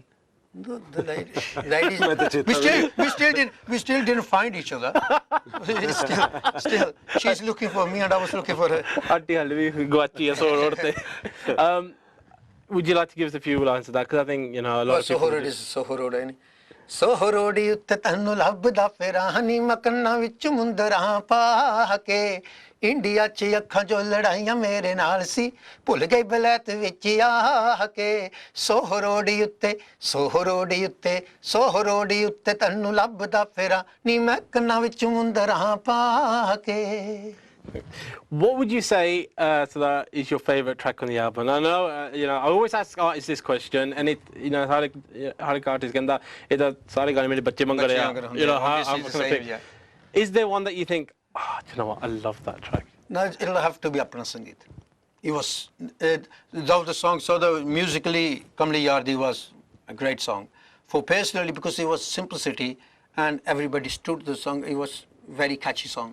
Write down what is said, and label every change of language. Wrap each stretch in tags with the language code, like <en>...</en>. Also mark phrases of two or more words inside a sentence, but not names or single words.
<en>The ladies, we still didn't find each other. still, she's looking for me and I was looking for her. Would you like to give us a few lines of that? Because I think, you know, a lot of people...</en> <pa>ਸੋਹੋ ਰੋਡ ਉੱਤੇ ਤੈਨੂੰ ਲੱਭਦਾ ਫੇਰਾਂ ਨੀ ਮੈਂ ਕੰਨਾਂ ਵਿੱਚ ਮੁੰਦਰਾਂ ਪਾ ਕੇ India ਚ ਅੱਖਾਂ ਜੋ ਲੜਾਈਆਂ ਮੇਰੇ ਨਾਲ ਸੀ ਭੁੱਲ ਗਈ ਬਲੈਤ ਵਿੱਚ ਆ ਕੇ ਸੋਹ ਰੋਡ ਉੱਤੇ ਸੋਹ ਰੋਡ ਉੱਤੇ ਸੋਹ ਰੋਡ ਉੱਤੇ ਤੈਨੂੰ ਲੱਭਦਾ ਫੇਰਾਂ ਨੀ ਮੈਂ ਕੰਨਾਂ ਵਿੱਚ ਮੁੰਦਰਾਂ ਪਾ ਕੇ.</pa> <en>What would you say so that is your favourite track on the album? I know, you know, I always ask artists this question, and it, you know,</en> <pa>ਹਰ ਇੱਕ ਆਰਟਿਸਟ ਕਹਿੰਦਾ ਇੱਦਾਂ ਸਾਰੇ ਗਾਣੇ ਮੇਰੇ ਬੱਚੇ ਮੰਗ ਗਿਆ,</pa> <en>you know, I'm going to pick. Is there one that you think, oh, do you know what, I love that track? No, it'll have to be Apna Sangeet. It was, though the song, so the musically, Kamli Yardi was a great song. For personally, because it was simplicity, and everybody stood the song, it was very catchy song.</en>